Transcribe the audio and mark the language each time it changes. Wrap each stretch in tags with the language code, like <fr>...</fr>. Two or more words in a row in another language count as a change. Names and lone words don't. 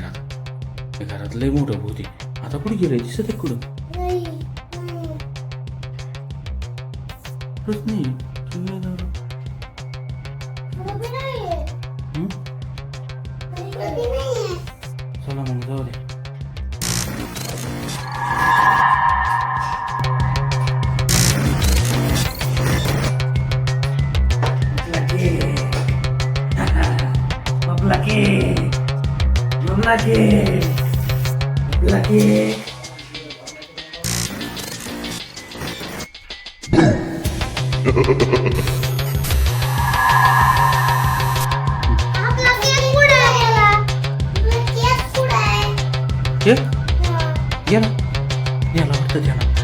<mr>आता घरात लय मोठं भूत आहे. आता कुठे गेलंय दिसत आहे कुठं. कुठंच नाही केक आहे दादा. हं? चला मग जाऊ दे. Mapla cake. Mapla cake. Mapla cake. केक गेला गेला वाटतं त्याला.</mr>